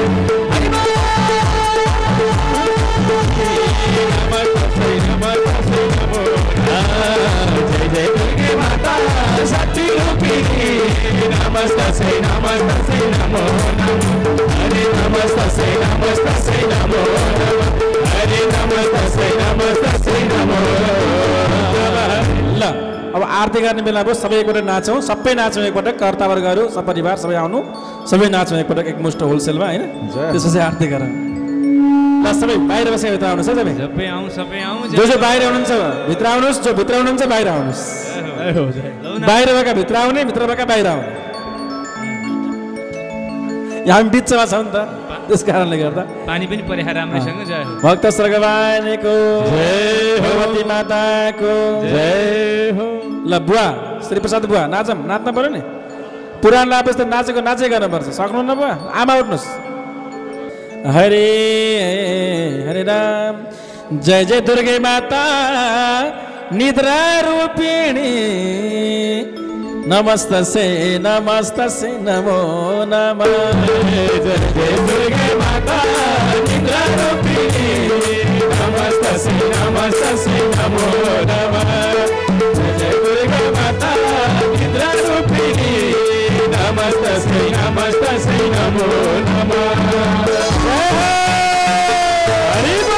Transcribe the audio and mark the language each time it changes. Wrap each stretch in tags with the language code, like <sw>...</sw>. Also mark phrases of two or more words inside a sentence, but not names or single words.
<sa>नमस्तस्यै नमस्तस्यै नमो नमः जय जय दुर्गे माता शक्ति रूपिणी नमस्तस्यै नमस्तस्यै नमो नमः हरे नमस्तस्यै नमस्तस्यै नमो नमः हरे नमस्तस्यै नमस्तस्यै नमो</sa> <ne>ल अब आरती गर्ने बेला भयो सबै एकपटक नाचौँ सबै नाचौँ एकपटक कर्तावर्गहरू सपरिवार सबै आउनु सबै नाचौँ एकपटक एकमुष्ट होलसेलमा होइन त्यसपछि आरती गरौँ ल सबै बाहिर बसेर भित्र आउनुहोस् है सबै सबै आउँ जो जो बाहिर हुनुहुन्छ भित्र आउनुहोस् जो भित्र हुनुहुन्छ बाहिर आउनुहोस् बाहिर भएका भित्र आउने भित्र भएका बाहिर आउने यहाँ हामी बिचमा छौँ नि त त्यस कारणले गर्दा पानी पनि परेख राम्रैसँग जय हो भक्त स्वर्गवानीको जय हो भगवती माताको जय हो ल बुवा श्रीप्रसाद बुवा नाचौँ नाच्न पर्यो नि पुरानो लापेस त नाचेको नाचै गर्नुपर्छ सक्नुहुन्न बुवा आमा उठ्नुहोस्</ne> <sa>हरे हरे राम जय जय दुर्गे माता निद्रा रूपिणी नमस्तस्यै नमस्तस्यै नमो नमः जय जय दुर्गे माता निद्रा रूपिणी नमस्तस्यै नमस्तस्यै नमो नमः जय जय दुर्गे माता निद्रा रूपिणी नमस्तस्यै नमस्तस्यै नमो नमः हरि</sa>